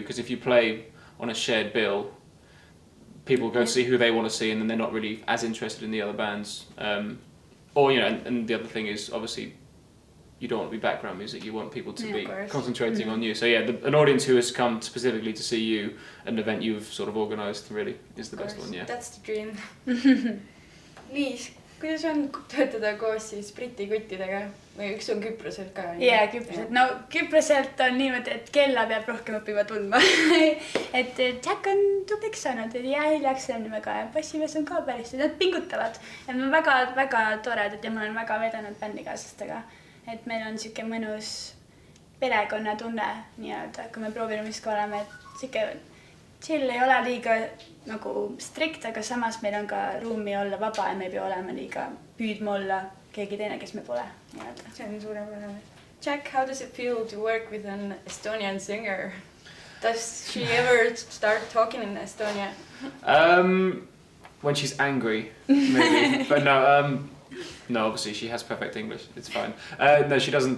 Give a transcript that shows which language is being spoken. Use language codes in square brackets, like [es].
[en] Because if you play on a shared bill, people go see who they want to see, and then they're not really as interested in the other bands. Or and the other thing is obviously, you don't want to be background music. You want people to be concentrating on you. So yeah, an audience who has come specifically to see you, an event you've sort of organised, really is the best one. Yeah. That's the dream. [et] Liis, kuidas on töötada koos siis Briti kuttidega või üks on Küproselt ka? Jaa, Küproselt. No Küproselt on niimoodi, et kella peab rohkem õppima tundma. Et Jack on tubliks saanud ja hiljaks on väga ja bassimees on ka päris. Nad pingutavad. Ja me väga toredad ja ma olen väga vedanud bändikaaslastega. Et meil on siuke mõnus perekonnatunne nii-öelda, kui me prooviruumis ka oleme, et siuke chill ei ole liiga nagu strikt, aga samas meil on ka ruumi olla vaba ja me ei pea olema liiga püüdma olla keegi teine, kes me pole nii-öelda. See on suurepärane. [en] Jack, how does it feel to work with an Estonian singer? Does she ever start talking in Estonia? When she's angry, maybe. But no, obviously she has perfect English. It's fine. No, she doesn't.